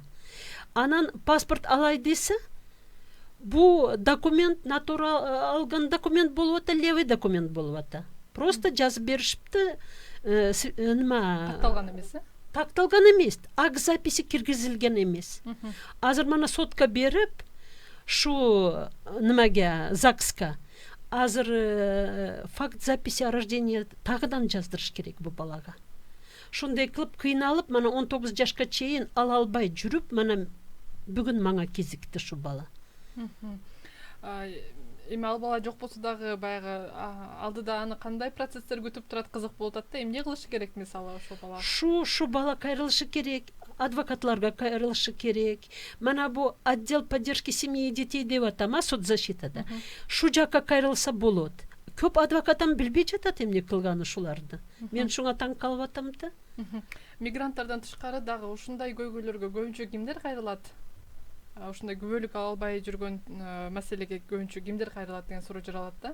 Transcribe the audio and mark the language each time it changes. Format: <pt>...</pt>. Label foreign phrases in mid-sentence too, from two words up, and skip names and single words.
<ky>Анан паспорт алай десе, бу документ натурал алган документ болуп атат, левый документ болуп атат. Просто жазып беришипти, нима Такталган эмес, такталган эмес, ак записи киргизилген эмес. Азыр мана сотка берип, шу нимага ЗАГСка азыр</ky> <ru>факт записи о рождении</ru> <ky>тагыдан жаздырыш керек бу балага. Шундай кылып кыйналып, мана 19 жашка чейин ала албай жүрүп, мана бүгүн мага кезикти шу бала. Эми ал бала жок болсо дагы баягы алдыда аны кандай процесстер күтүп турат, кызык болуп атат да. Эмне кылыш керек мисалы ошол бала? Шу бала кайрылышы керек, адвокатларга кайрылышы керек. Мана бу</ky> <ru>отдел поддержки семьи и детей</ru> <ky>деп атам, соцзащитада. Шу жакка кайрылса болот. Көп адвокатам билбей жатат эмне кылганы шуларды. Мен шуңа таң калып атам да. Мигранттардан тышкары дагы ушундай көйгөйлөргө көбүнчө кимдер кайрылат? Ушундай күбөлүк ала албай жүргөн маселеге көбүнчө кимдер кайрылат деген суроо жаралат да.</ky>